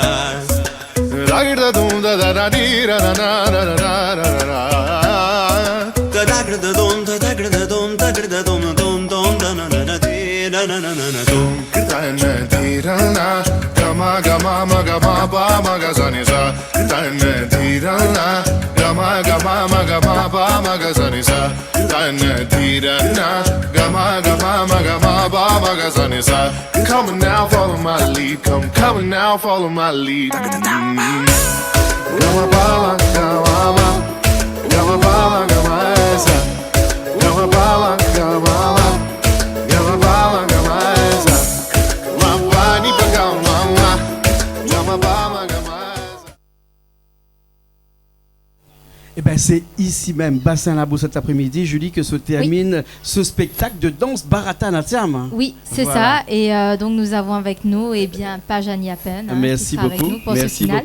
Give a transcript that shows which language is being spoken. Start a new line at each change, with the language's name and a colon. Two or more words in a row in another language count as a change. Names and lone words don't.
English: Ragda dom da da da di da na na na na na na. Da da da dom da da dom da da dom dom dom da na na na de da na na na na dom. Da na di da na gama gama maga ma ba maga sa ni sa. Da na di da na gama gama maga ma ba maga sa ni sa. Da na di da na gama gama maga ma ba maga sa ni sa. Come on now, follow my lead. Come on now, follow my lead. Gama bala gama gama bala gama esa. Gama bala gama gama bala gama esa. Gama ni gama gama bala gama esa.
French: Eh ben c'est ici même, Bassin Labou, cet après-midi, Julie, que se termine ce spectacle de danse Barata Natyam. Oui, c'est ça. Et donc nous avons avec nous Pajani Apen. Merci beaucoup. Avec nous pour ce final.